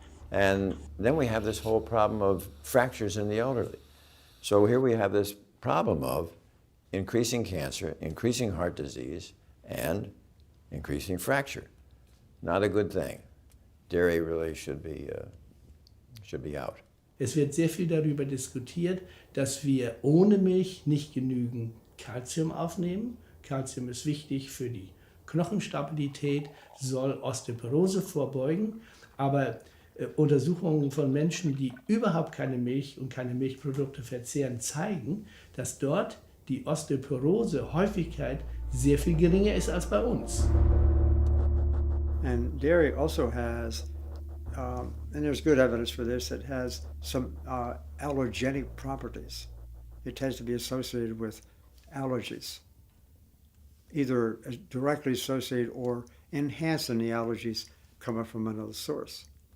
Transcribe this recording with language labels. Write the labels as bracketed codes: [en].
[en] And then we have this whole problem of fractures in the elderly. So here we have this problem of increasing cancer, increasing heart disease, and increasing fracture. Not a good thing. Dairy really should be out. [de] Es wird sehr viel darüber diskutiert, dass wir ohne Milch nicht genügend Calcium aufnehmen. Calcium ist wichtig für die Knochenstabilität, soll Osteoporose vorbeugen, aber Untersuchungen von Menschen, die überhaupt keine Milch und keine Milchprodukte verzehren, zeigen, dass dort die Osteoporose-Häufigkeit sehr viel geringer ist als bei uns. [en] And dairy also has, and there's good evidence for this, it has some allergenic properties. It tends to be associated with allergies, either directly associated or enhancing the allergies coming from another source.